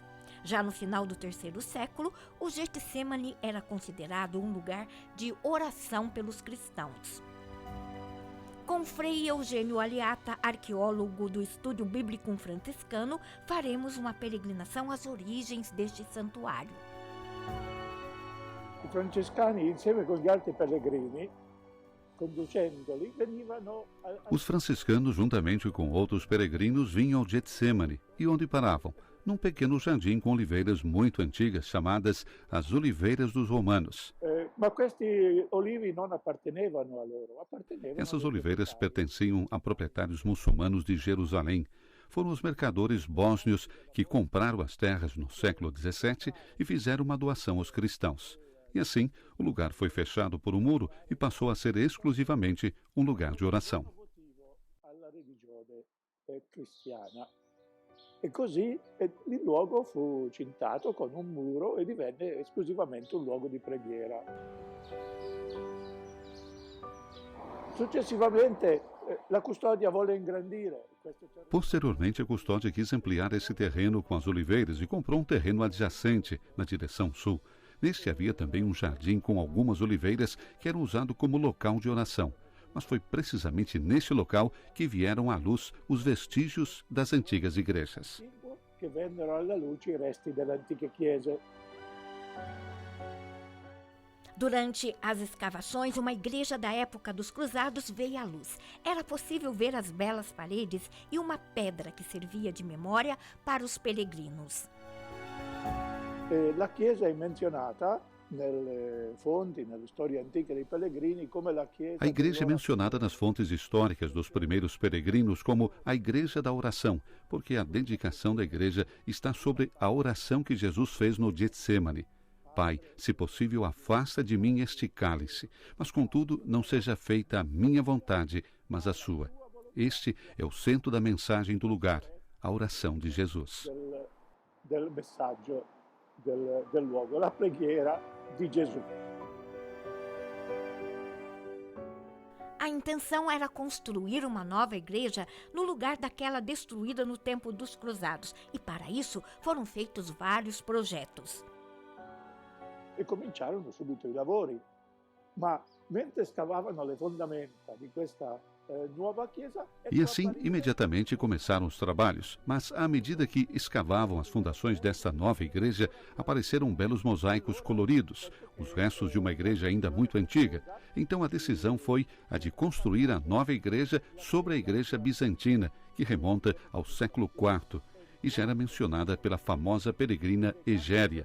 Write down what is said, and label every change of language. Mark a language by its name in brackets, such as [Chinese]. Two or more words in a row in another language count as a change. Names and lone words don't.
[Portuguese] Já no final do 3º século, o Getsêmani era considerado um lugar de oração pelos cristãos. Com Frei Eugênio Aliata, arqueólogo do Estúdio Bíblico Franciscano, faremos uma peregrinação às origens deste santuário. [Italian] I francescani, insieme con gli altri pellegrini, conducendoli, venivano [Portuguese] Os franciscanos, juntamente com outros peregrinos, vinham ao Getsêmani, e onde paravam? Num pequeno jardim com oliveiras muito antigas, chamadas as Oliveiras dos Romanos. [Italian] Ma questi olivi non appartenevano a loro, appartenevano. [Portuguese] Essas oliveiras pertenciam a proprietários muçulmanos de Jerusalém, foram os mercadores bósnios que compraram as terras no século XVII e fizeram uma doação aos cristãos. E assim, o lugar foi fechado por um muro e passou a ser exclusivamente um lugar de oração. [Italian] E così il luogo fu cintato con un muro e divenne esclusivamente un luogo di preghiera. Successivamente la custodia volle ingrandire. [Portuguese] Posteriormente, a custódia quis ampliar esse terreno com as oliveiras e comprou um terreno adjacente na direção sul. Neste havia também um jardim com algumas oliveiras que eram usado como local de oração. Mas foi precisamente neste local que vieram à luz os vestígios das antigas igrejas. [Italian] Que vennero alla luce i resti delle antiche chiese. [Portuguese] Durante as escavações, uma igreja da época dos cruzados veio à luz. Era possível ver as belas paredes e uma pedra que servia de memória para os peregrinos. [Italian] La chiesa è menzionata nelle fonti, nelle storie antiche dei pellegrini, come la chiesa. [Portuguese] A igreja é mencionada nas fontes históricas dos primeiros peregrinos como a igreja da oração, porque a dedicação da igreja está sobre a oração que Jesus fez no Getsemane. Pai, se possível, afasta de mim este cálice, mas contudo não seja feita a minha vontade, mas a sua. Este é o centro da mensagem do lugar, a oração de Jesus. [Italian] Del messaggio del luogo, la preghiera di Gesù. [Portuguese] A intenção era construir uma nova igreja no lugar daquela destruída no tempo dos cruzados, e para isso foram feitos vários projetos. [Italian] E cominciarono subito i lavori, ma mentre scavavano le fondamenta di questa nuova chiesa. [Portuguese] E assim, imediatamente começaram os trabalhos, mas à medida que escavavam as fundações desta nova igreja, apareceram belos mosaicos coloridos, os restos de uma igreja ainda muito antiga. Então a decisão foi a de construir a nova igreja sobre a igreja bizantina, que remonta ao século IV, e já era mencionada pela famosa peregrina Egéria.